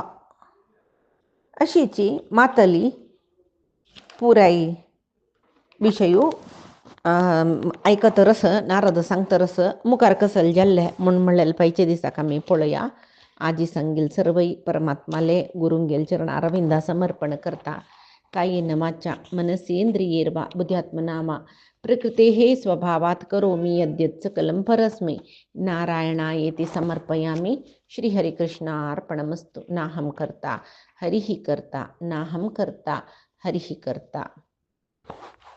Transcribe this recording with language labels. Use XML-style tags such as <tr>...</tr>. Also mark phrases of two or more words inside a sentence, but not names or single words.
<kok>अशीची मातली पुराय विषयू ऐकतरस. नारद सांगतरस मुखार कसल जाल्ले म्हूण म्हणलेले पायचे दिसाक आमी पळया. आजी सांगेल सर्वई परमात्माले गुरुंगेल चरण अरविंदा समर्पण करता.</kok> <sa>कायेन वाचा मनसेंद्रियेर्वा बुद्ध्यात्मना प्रकृतेः स्वभावात् करोमि यद्यत् सकलं परस्मै नारायणायेति समर्पयामि. श्रीहरिकृष्णार्पणमस्तु. नाहं कर्ता हरिः कर्ता नाहं कर्ता हरिः कर्ता.</sa>